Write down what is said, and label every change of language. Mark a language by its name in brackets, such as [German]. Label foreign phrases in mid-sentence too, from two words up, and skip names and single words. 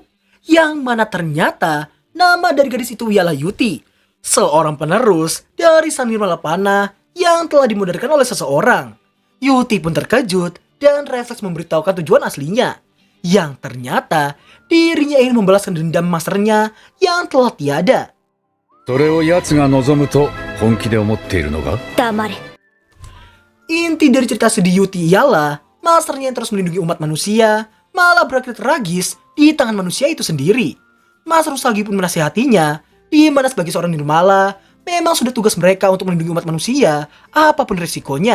[Indonesian] Yang mana ternyata nama dari gadis itu ialah Yuti, seorang penerus dari Sang Nirmala Panah yang telah dimodalkan oleh seseorang. Yuti pun terkejut dan refleks memberitahukan tujuan aslinya, yang ternyata dirinya ingin membalaskan dendam masternya yang telah tiada. [Japanese] それを奴が望むと本気で思っているのか? 黙れ [Indonesian] Inti dari cerita sedih Yuti ialah masternya yang terus melindungi umat manusia malah berakhir tragis di tangan manusia itu sendiri. Master Usagi pun menasihatinya, di mana sebagai seorang nirmala memang sudah tugas mereka untuk melindungi umat manusia apapun risikonya.